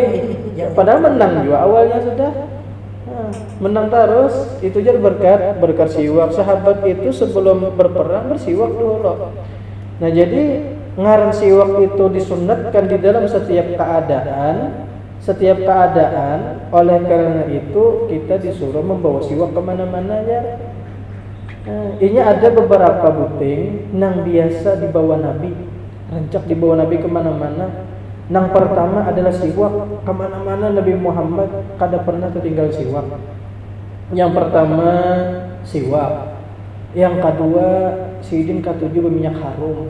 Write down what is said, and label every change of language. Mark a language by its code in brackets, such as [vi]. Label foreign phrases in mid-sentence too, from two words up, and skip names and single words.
[id] Padahal menang juga awalnya sudah. Menang terus itu jadi berkat siwak. Sahabat itu sebelum berperang bersiwak dulu. Nah, jadi ngaran siwak itu disunatkan di dalam setiap keadaan. Oleh karena itu kita disuruh membawa siwak kemana-mana ya. [bjn] Ini ada beberapa buting nang biasa dibawa Nabi, rancak dibawa Nabi kemana-mana. Nang pertama adalah siwak, kemana-mana Nabi Muhammad kada pernah tertinggal siwak. Yang pertama siwak, yang kedua sidin ketujuh berminyak harum.